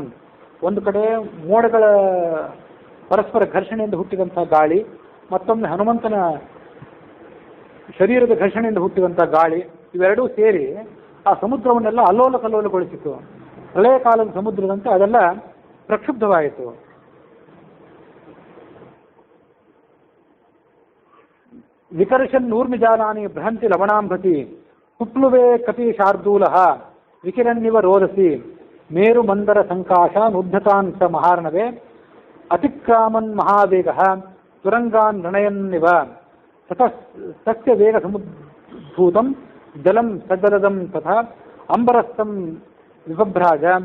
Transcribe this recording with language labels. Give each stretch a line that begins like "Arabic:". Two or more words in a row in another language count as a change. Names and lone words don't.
Kannada: ಒಂದು ಕಡೆ ಮೋಡಗಳ ಪರಸ್ಪರ ಘರ್ಷಣೆಯಿಂದ ಹುಟ್ಟಿದಂಥ ಗಾಳಿ, ಮತ್ತೊಮ್ಮೆ ಹನುಮಂತನ ಶರೀರದ ಘರ್ಷಣೆಯಿಂದ ಹುಟ್ಟಿದಂಥ ಗಾಳಿ, ಇವೆರಡೂ ಸೇರಿ ಆ ಸಮುದ್ರವನ್ನೆಲ್ಲ ಅಲ್ಲೋಲ ಕಲ್ಲೋಲಗೊಳಿಸಿತು. ಪ್ರಳಯ ಕಾಲದ ಸಮುದ್ರದಂತೆ ಅದೆಲ್ಲ ಪ್ರಕ್ಷುಬ್ಧವಾಯಿತು.
Sanskrit: ವಿಕರ್ಷನ್ ಊರ್ಮಿಜಾಲಾನಿ ಬೃಹಂತಿ ಲವಣಾಂಭತಿ ಕುಪ್ಲುವೇ ಕಪಿ ಶಾರ್ದೂಲಃ ವಿಕಿರನ್ನಿವ ರೋದಸಿ ಮೇರು ಮಂದರ ಸಂಕಾಶಾನ್ ಉದ್ಧತಾನ್ ಸ ಮಹಾರ್ಣವೇ ಅತಿಕ್ರಾಮನ್ ಮಹಾವೇಗಃ ತುರಂಗಾನ್ ರಣಯನ್ನಿವ ಸಸ್ಯ ವೇಗ ಸಮುದ್ಭೂತಂ ಜಲಂ ಸಜ್ಜಲದಂ ತಥಾ ಅಂಬರಸ್ಥಂ ವಿಭಭ್ರಾಜ